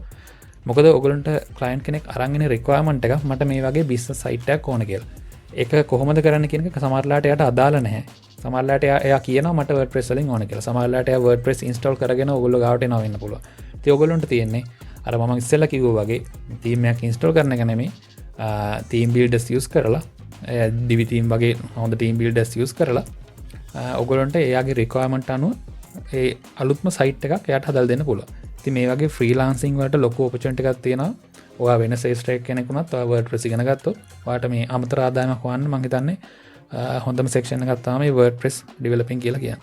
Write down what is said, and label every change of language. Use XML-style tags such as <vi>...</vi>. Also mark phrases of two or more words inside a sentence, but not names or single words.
<si>මොකද ඔයගොල්ලන්ට client කෙනෙක් අරන් එන requirement එක මට මේ වගේ</si> <en>business site</en> <si>එකක් ඕන කියලා. ඒක කොහොමද කරන්න කියන එක සමහරලාට එයාට අදාළ නැහැ. සමහරලාට එයා කියනවා මට WordPress වලින් ඕන කියලා. සමහරලාට එයා WordPress install කරගෙන ඔයගොල්ලෝ ගාවට එනවා වෙන්න පුළුවන්. ඉතින් ඔයගොල්ලන්ට තියෙන්නේ අර මම ඉස්සෙල්ලා කිව්වා වගේ theme එකක් install කරන එක නෙමෙයි</si> <en>theme builders use</en> <si>කරලා</si> <en>divi theme</en> <si>වගේ හොඳ</si> <en>theme builders use</en> <si>කරලා ඔයගොල්ලන්ට එයාගේ requirement අනුව ඒ අලුත්ම site එකක් එයාට හදලා දෙන්න පුළුවන්. ඉතින් මේ වගේ freelancing වලට ලොකු opportunity එකක් තියෙනවා. ඔයා වෙන</si> <en>sales track</en> <si>කෙනෙක් වුණත් ඔයා WordPress ඉගෙන ගත්තොත් ඔයාට මේ අමතර ආදායමක් හොයන්න මම හිතන්නේ හොඳම section එකක් තමයි</si> <en>WordPress developing</en> <si>කියලා කියන්නේ.</si>